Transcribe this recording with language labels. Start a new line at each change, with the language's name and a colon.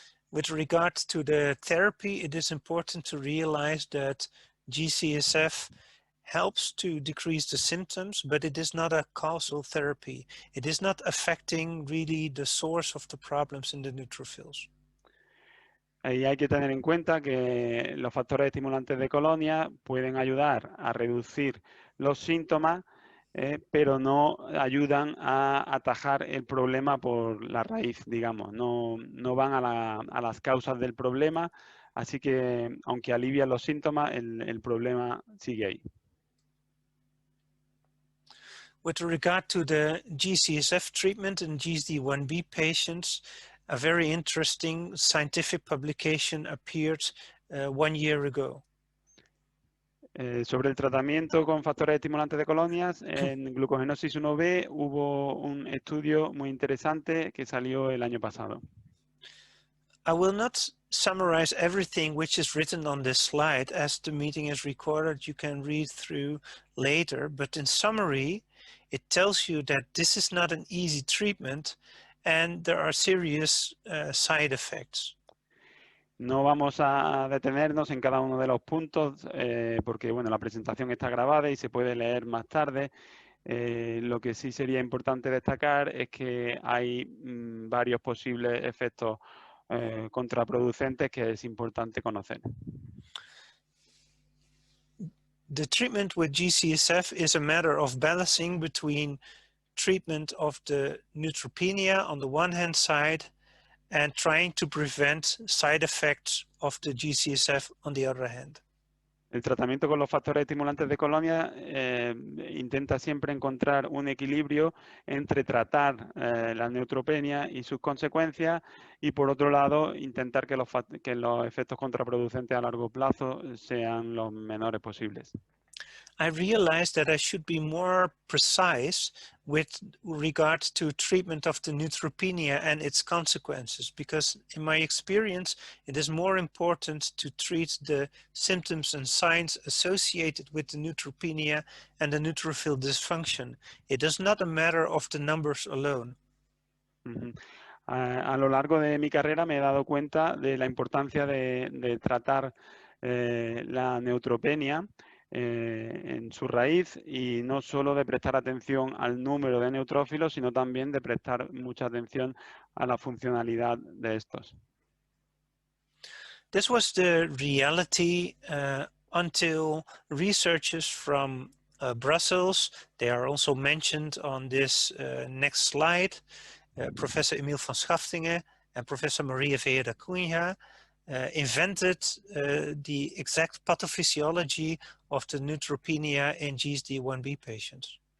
English: With regard to the therapy, it is important to realize that G-CSF helps to decrease the symptoms, but it is not a causal therapy. It is not affecting really the source of the problems in the neutrophils.
Spanish: Y hay que tener en cuenta que los factores estimulantes de colonia pueden ayudar a reducir los síntomas, pero no ayudan a atajar el problema por la raíz, digamos. No van a las causas del problema, así que aunque alivian los síntomas, el problema sigue ahí.
English: With regard to the G-CSF treatment in GSD1B patients, a very interesting scientific publication appeared 1 year ago.
Spanish: Sobre el tratamiento con factores estimulantes de colonias, en glucogenosis 1B hubo un estudio muy interesante que salió el año pasado.
English: I will not summarize everything which is written on this slide, as the meeting is recorded. You can read through later, but in summary, it tells you that this is not an easy treatment and there are serious side effects.
Spanish: No vamos a detenernos en cada uno de los puntos porque bueno, la presentación está grabada y se puede leer más tarde. Lo que sí sería importante destacar es que hay varios posibles efectos contraproducentes que es importante conocer.
English: The treatment with G-CSF is a matter of balancing between treatment of the neutropenia on the one hand side and trying to prevent side effects of the G-CSF on the other hand.
Spanish: El tratamiento con los factores estimulantes de colonia intenta siempre encontrar un equilibrio entre tratar la neutropenia y sus consecuencias y, por otro lado, intentar que los efectos contraproducentes a largo plazo sean los menores posibles.
English: I realized that I should be more precise with regard to treatment of the neutropenia and its consequences, because in my experience, it is more important to treat the symptoms and signs associated with the neutropenia and the neutrophil dysfunction. It is not a matter of the numbers alone.
Spanish: A lo largo de mi carrera me he dado cuenta de la importancia de tratar la neutropenia en su raíz y no solo de prestar atención al número de neutrófilos, sino también de prestar mucha atención a la funcionalidad de estos.
English: This was the reality until researchers from Brussels, they are also mentioned on this next slide, Professor Emil van Schaftingen and Professor Maria Vea da Cunha invented the exact pathophysiology of the neutropenia in GSD1B patients.